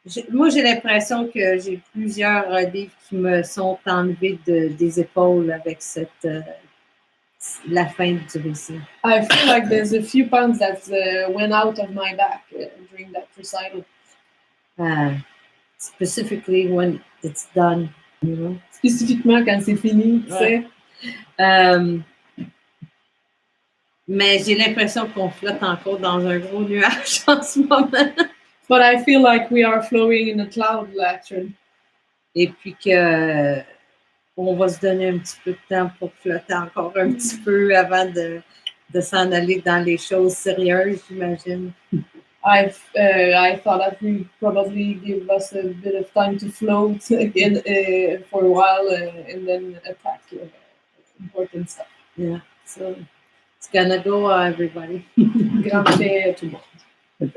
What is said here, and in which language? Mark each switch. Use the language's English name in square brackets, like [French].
[French] Moi, j'ai l'impression que j'ai plusieurs livres qui me sont enlevés des épaules avec la fin du récit. [English] I feel like there's a few pounds that went out of my back during that recital. Specifically when it's done, you know. [French] Spécifiquement quand c'est fini, tu sais. Mais j'ai l'impression qu'on flotte encore dans un gros nuage en ce moment. [English] But I feel like we are flowing in a cloud, actually. [French] Et puis que on va se donner un petit peu de temps pour flotter encore un petit peu avant de s'en aller dans les choses sérieuses, j'imagine. [English] I thought that we probably give us a bit of time to float again for a while and then attack important stuff. Yeah, so it's gonna go, everybody. [Italian] Grazie [French] tout le monde.